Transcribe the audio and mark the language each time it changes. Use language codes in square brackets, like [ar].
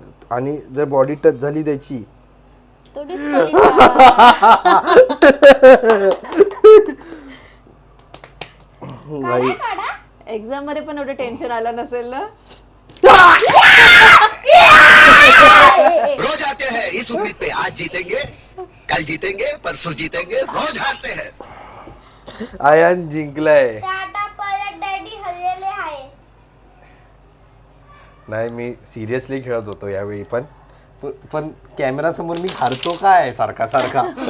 [mr] आणि जर body touch झाली त्याची तो disqualify. भाई एक्झाम मध्ये पण एवढं टेन्शन आलं नसेल ना. [hi] रोज आते हैं इस उम्मीद पे आज जीतेंगे, कल कल जीतेंगे परसों जीतेंगे रोज हारते हैं. [mr] आयान जिंकलाय. ते आता परत डॅडी हरलेले आहे. नाही मी सिरियसली खेळत होतो यावेळी पण कॅमेरा समोर मी हारतो काय सारखा सारखा.